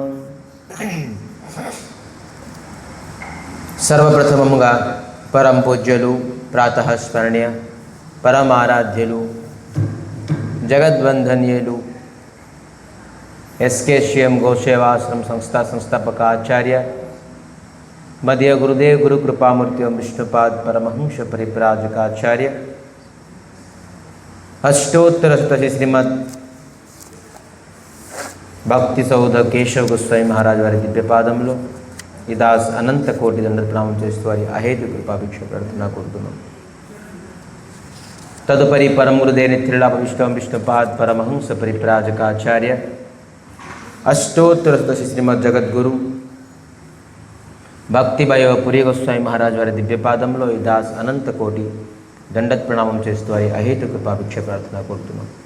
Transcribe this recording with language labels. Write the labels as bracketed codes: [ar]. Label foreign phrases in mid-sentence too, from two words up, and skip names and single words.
[te] సర్వప్రథమంగా పరమ పూజ్యులు ప్రాతః స్మరణీయ పరమారాధ్యలు జగద్వందనీయులు ఎస్‌కేసీఎం గౌసేవాశ్రమ సంస్థ సంస్థాపకాచార్య మధ్య గురుదేవ గురు కృపామూర్తి విష్ణుపాద పరమహంస పరివ్రాజకాచార్య అష్టోత్తర శతశతీ శ్రీమద్ భక్తి సౌధ కేశవ గోస్వామి మహారాజ వారి దివ్యపాదంలో ఈ దాస్ అనంత కోటి దండ ప్రణామం చేస్తూ వారి అహేతు కృపాభిక్ష ప్రార్థన కోరుతున్నాం. తదుపరి పరమ గురుదేవ నిత్యులాభ విష్ణుపాద్ పరమహంస పరివ్రాజకాచార్య అష్టోత్తర శతశతి శ్రీమద్ జగద్గురు భక్తిభయ పురి గోస్వామి మహారాజ్ వారి దివ్యపాదంలో ఈ దాస్ అనంత కోటి దండత్ ప్రణామం చేస్తూ వారి అహేతు కృపాభిక్ష ప్రార్థన కోరుతున్నాం.